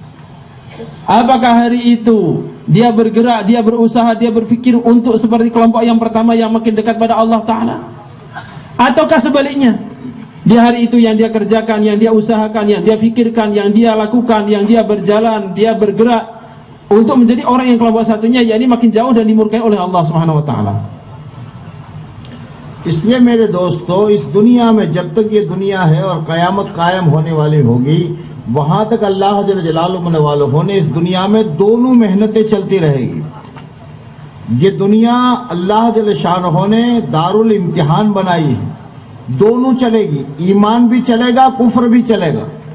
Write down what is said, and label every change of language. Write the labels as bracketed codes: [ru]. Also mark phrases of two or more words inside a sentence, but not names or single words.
[id] Apakah hari itu dia bergerak, dia berusaha, dia berpikir untuk seperti kelompok yang pertama yang makin dekat pada Allah Ta'ala, ataukah sebaliknya, di hari itu yang dia kerjakan, yang dia usahakan, yang dia fikirkan, yang dia lakukan, yang dia berjalan, dia bergerak untuk menjadi orang yang kelompok satunya, yakni makin jauh dan dimurkai oleh Allah [ar] سبحانه وتعالى. [hi] इसलिए मेरे दोस्तों, इस दुनिया में जब तक ये दुनिया है और क़यामत कायम होने वाली होगी, वहां तक अल्लाह [ar] جل جلاله [hi] वालहु ने इस दुनिया में दोनों मेहनतें चलती रहेगी। ये दुनिया अल्लाह [ar] جل شأنه [hi] ने दारुल इम्तिहान बनाई है, दोनों चलेगी, ईमान भी चलेगा, कुफ्र भी चलेगा।